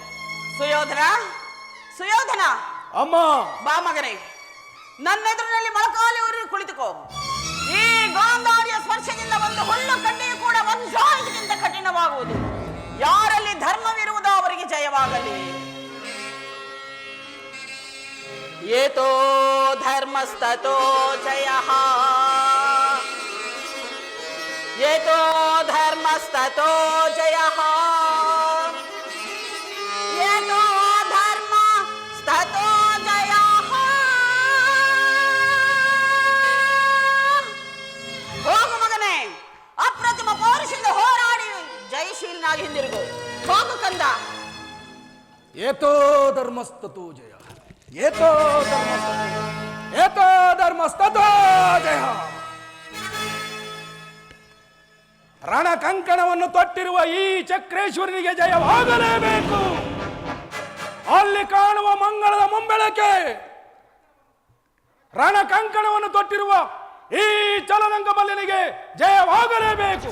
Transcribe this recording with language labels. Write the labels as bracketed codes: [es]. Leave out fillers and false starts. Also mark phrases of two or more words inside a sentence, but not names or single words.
[kn] ಸುಯೋಧನ, ಸುಯೋಧನ, ಅಮ್ಮ ಬಾ ಮಗನೇ, ನನ್ನೆದುರಿನಲ್ಲಿ ಮೊಳಕಾಲಿ ಊರಿ ಕುಳಿತುಕೋ. ಈ ಗಾಂಧಾರಿಯ ಸ್ಪರ್ಶದಿಂದ ಒಂದು ಹುಲ್ಲು ಕಡ್ಡಿಯು ಕೂಡ ವಂಶಾಹಿತಕ್ಕಿಂತ ಕಠಿಣವಾಗುವುದು. ಯಾರಲ್ಲಿ ಧರ್ಮವಿರುವುದೋ ಅವರಿಗೆ ಜಯವಾಗಲಿ. [sa] ಏತೋ ಧರ್ಮಸ್ತತೋ ಜಯಃ, ಏತೋ ಧರ್ಮಸ್ತತೋ ಜಯಃ, ಏತೋ ಧರ್ಮಸ್ತತೋ ಜಯಃ. [kn] ಹೋಗು ಮಗನೇ, ಅಪ್ರತಿಮ ಪೌರುಷದಿಂದ ಹೋರಾಡಿ ಜಯಶೀಲನಾಗಿ ಹಿಂದಿರುಗು. ಹೋಗು ಕಂದ. [sa] ಏತೋ ಧರ್ಮಸ್ತತೋ ಜಯ, ಏತೋ ಧರ್ಮಸ್ತತೋ, ಏತೋ ಧರ್ಮಸ್ತತೋ ಜಯ. [kn] ರಣಕಂಕಣವನ್ನು ತೊಟ್ಟಿರುವ ಈ ಚಕ್ರೇಶ್ವರನಿಗೆ ಜಯವಾಗಲೇಬೇಕು. ಅಲ್ಲಿ ಕಾಣುವ ಮಂಗಳದ ಮುಂಬೆಳಕೆ ರಣಕಂಕಣವನ್ನು ತೊಟ್ಟಿರುವ ಈ ಚಲರಂಗ ಮಲ್ಲಿನಿಗೆ ಜಯವಾಗಲೇಬೇಕು.